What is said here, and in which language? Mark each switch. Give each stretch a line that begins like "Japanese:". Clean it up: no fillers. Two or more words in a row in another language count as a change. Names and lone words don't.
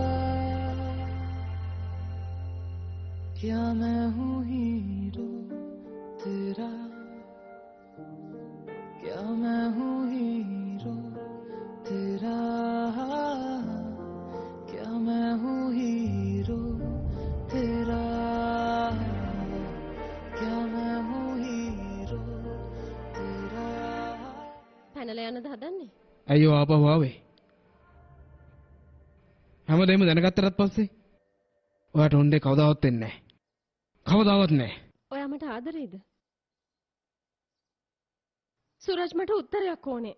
Hindi: क्या मैं हूँ हीरो तेरा क्या मैं हूँ हीरो तेरा क्या मैं हूँ हीरो तेरा क्या मैं हूँ हीरो तेरा
Sinhala: පැනලා යන්නද හදන්නේ? අයියෝ ආපහු ආවේ. හැමදේම දැනගත්තට පස්සේ ඔයාට හොන්දේ කවදාවත් වෙන්නේ නැහැ. කවදාවත් නැහැ. ඔයා මට ආදරේද? සුරජ් මට උත්තරයක් ඕනේ.